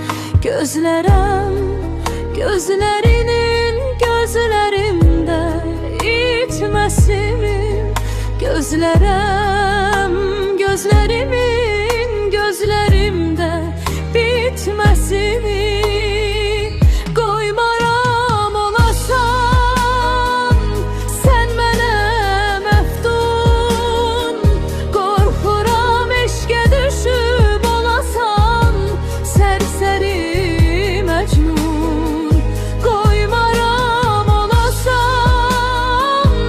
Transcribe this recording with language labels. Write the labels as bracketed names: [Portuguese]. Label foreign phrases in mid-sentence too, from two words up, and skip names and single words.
[Turkish] Gözlerinin gözlerimde itmesini, gözlerimin gözlerimde bitmesini koymaram olasan. [Azerbaijani] Sen mənə məftun, qorxuram eşqə düşüb olasan. Sərsəri Məcnun, qoymaram olasan.